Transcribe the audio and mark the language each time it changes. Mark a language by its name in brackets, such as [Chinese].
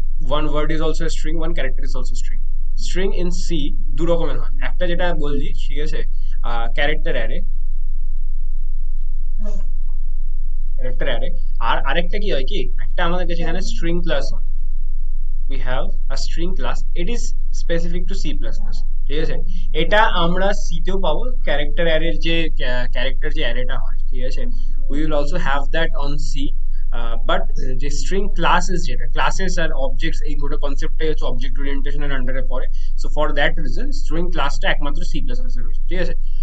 [English] one word is also string, [Bangla] one character is also string. String in C দু রকমের হয়, একটা যেটা বললি, ঠিক আছে, ক্যারেক্টার অ্যারে, ক্যারেক্টার অ্যারে। আর আরেকটা কি হয়, কি একটা আমাদের কাছে এখানে স্ট্রিং ক্লাস হয়। [English] we have a string class, it is specific to C++, [Bangla] ঠিক আছে। এটা আমরা সি তেও পাবো, ক্যারেক্টার অ্যারের যে ক্যারেক্টার যে অ্যারেটা হয়, ঠিক আছে। [English] we will also have that on C, [Bangla] but যে স্ট্রিং ক্লাসেস, যেটা ক্লাসেস আর অবজেক্টস, এই গোটা কনসেপ্টটাই হচ্ছে অবজেক্ট ওরিয়েন্টেশনের আন্ডারে পড়ে। [English] so for that reason [Bangla] string ক্লাসটা একমাত্র সি প্লাস প্লাস এ রয়েছে, ঠিক আছে।